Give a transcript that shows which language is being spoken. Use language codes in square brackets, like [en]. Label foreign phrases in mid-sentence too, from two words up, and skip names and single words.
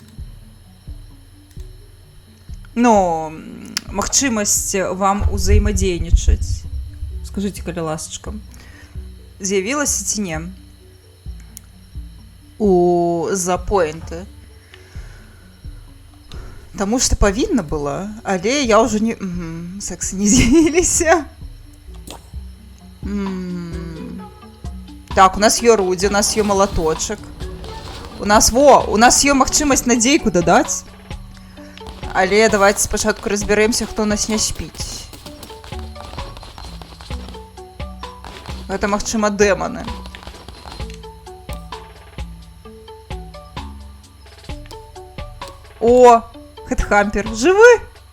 [be] Ну, магчымасць вам узаемадзейнічаць. Скажыце, калі ласачка. З'явілася ці не? У запоінты. Таму што павінна была, але я ўжо не... Сексы не з'явіліся. [uk] Так, у нас є Руді, у нас є молоточок. [be] У нас є магчымасць надзейку дадаць. Але давайте спачатку разбярэмся, хто у нас не спіць. Гэта, магчыма, дэманы. О, Хэтхампер, жывы?